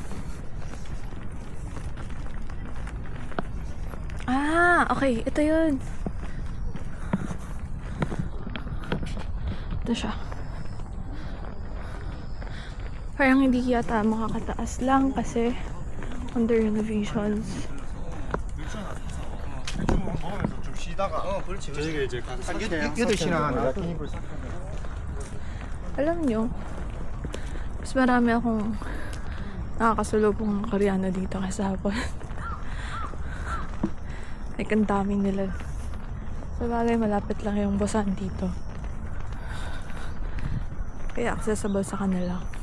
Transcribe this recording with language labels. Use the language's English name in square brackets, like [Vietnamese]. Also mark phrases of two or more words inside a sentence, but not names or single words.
[Filipino] Ah, okay. Ito yun. Ito siya. Parang hindi yata makakataas lang kasi [English] under renovations. [Korean] 좀 쉬다가 저희가 이제 한 8시나 나왔던 [Filipino] Alam nyo, mas marami akong nakakasulubong Koreano dito kaysa hapon. Like, ang dami nila. Sa bagay, malapit lang yung Busan dito. Kaya accessible sa kanila.